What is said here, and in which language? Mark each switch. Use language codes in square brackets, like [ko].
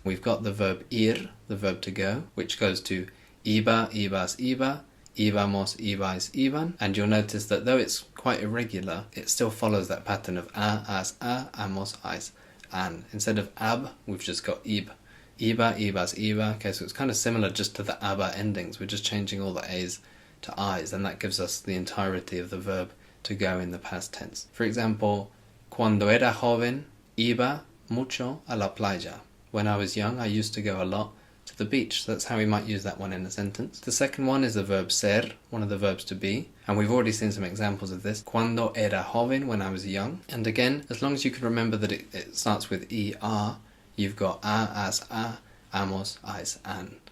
[en] We've got the verb ir, the verb to go, which goes to iba, ibas, iba, íbamos, ibais, iban, and you'll notice that though it's quite irregular, it still follows that pattern of a, as, a, amos, ais, an. Instead of ab, we've just got ib. Iba, ibas, iba. Okay, so it's kind of similar just to the aba endings. We're just changing all the a's to i's, and that gives us the entirety of the verb to go in the past tense. For example, [es] cuando era joven, iba mucho a la playa. [en] When I was young, I used to go a lot to the beach. So that's how we might use that one in a sentence. The second one is the verb ser, one of the verbs to be, and we've already seen some examples of this. [es] Cuando era joven, [en] when I was young. And again, as long as you can remember that it starts with er, you've got a, as, a, amos, ais, an.